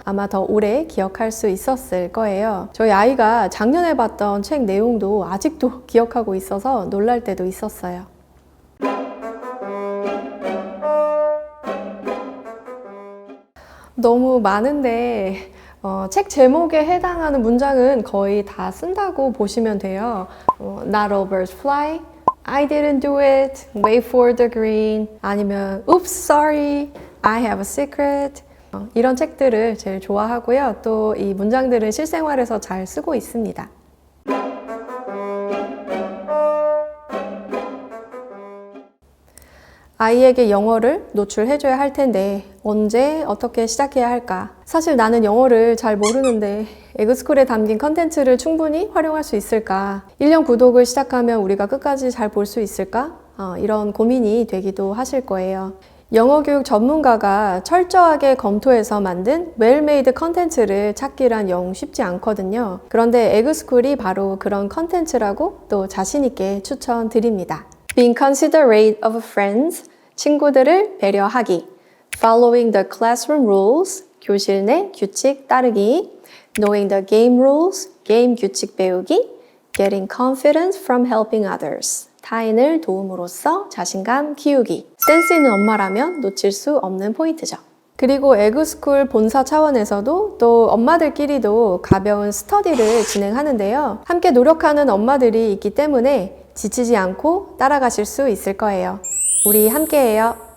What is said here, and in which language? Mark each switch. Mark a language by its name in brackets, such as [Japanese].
[Korean] 아마 더 오래 기억할 수 있었을 거예요. 저희 아이가 작년에 봤던 책 내용도 아직도 기억하고 있어서 놀랄 때도 있었어요. 너무 많은데 책 제목에 해당하는 문장은 거의 다 쓴다고 보시면 돼요. [English] Not all birds fly, I didn't do it, wait for the green, [Korean] 아니면 [English] Oops, sorry, I have a secret. [Korean] 이런 책들을 제일 좋아하고요. 또 이 문장들은 실생활에서 잘 쓰고 있습니다. 아이에게 영어를 노출해줘야 할 텐데 언제 어떻게 시작해야 할까? 사실 나는 영어를 잘 모르는데 에그스쿨에 담긴 컨텐츠를 충분히 활용할 수 있을까? 1년 구독을 시작하면 우리가 끝까지 잘 볼 수 있을까? 이런 고민이 되기도 하실 거예요. 영어 교육 전문가가 철저하게 검토해서 만든 웰메이드 컨텐츠를 찾기란 영 쉽지 않거든요. 그런데 에그스쿨이 바로 그런 컨텐츠라고 또 자신 있게 추천드립니다. [English] Being considerate of friends, [Korean] 친구들을 배려하기. [English] Following the classroom rules, [Korean] 교실 내 규칙 따르기. [English] Knowing the game rules, [Korean] 게임 규칙 배우기. [English] Getting confidence from helping others. [Korean] 타인을 도움으로써 자신감 키우기. 센스 있는 엄마라면 놓칠 수 없는 포인트죠. 그리고 에그스쿨 본사 차원에서도 또 엄마들끼리도 가벼운 스터디를 진행하는데요. 함께 노력하는 엄마들이 있기 때문에 지치지 않고 따라가실 수 있을 거예요. 우리 함께해요.